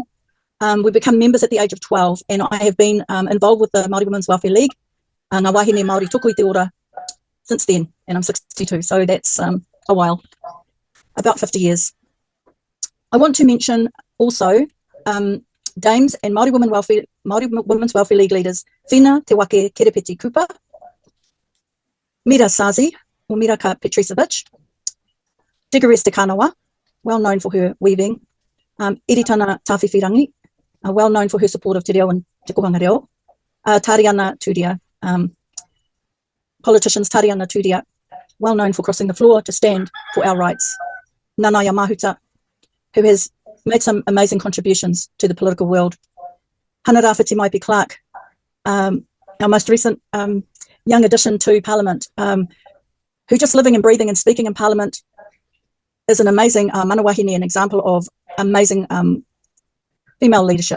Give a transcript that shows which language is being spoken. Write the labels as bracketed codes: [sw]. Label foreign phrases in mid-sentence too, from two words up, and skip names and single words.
[en] We become members at the age of 12, and I have been involved with the Māori Women's Welfare League, Ngā Wahine Māori Tuku I Te Ora, since then, and I'm 62, so that's a while, about 50 years. I want to mention also dames and Māori Women's Welfare League leaders, Whina Te Wake Kerepeti Kupa, Mira Sazi, or Miraka Petrisevich, Digares Te Kanawa, well known for her weaving, Iritana Tawhiwhirangi, well known for her support of Te Reo and Te Kohanga Reo, Tariana Turia, politicians Tariana Turia, well known for crossing the floor to stand for our rights, Nanaya Mahuta, who has made some amazing contributions to the political world, Hanarāwhiti Maipi Clark, our most recent young addition to Parliament, who just living and breathing and speaking in Parliament is an amazing manawahine, an example of amazing female leadership.